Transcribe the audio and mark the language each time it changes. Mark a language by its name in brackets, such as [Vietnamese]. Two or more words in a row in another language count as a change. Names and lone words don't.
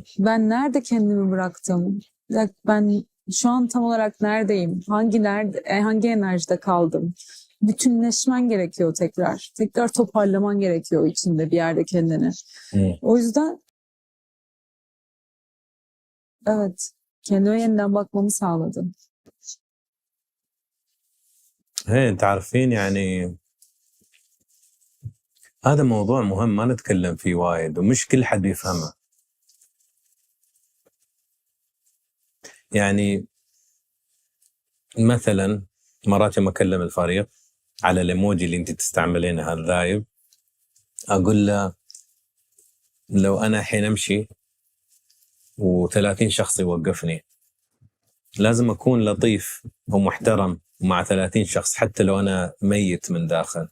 [Turkish] ben nerede kendimi bıraktım? Ya ben şu an tam olarak neredeyim? Hangi enerjide kaldım? Bütünleşmen gerekiyor tekrar. Tekrar toparlaman gerekiyor içinde bir yerde kendini. Hı. O yüzden evet, kendime yeniden bakmamı sağladı. [Arabic] هي تعرفين يعني هذا موضوع مهم ما نتكلم فيه وايد ومش كل حد يفهمه. يعني مثلا مرات لما اكلم الفريق على الايموجي اللي انت تستعملينه هذا ذايب، اقول له لو انا الحين امشي و30 شخص يوقفني لازم اكون لطيف ومحترم مع 30 شخص حتى لو انا ميت من داخل.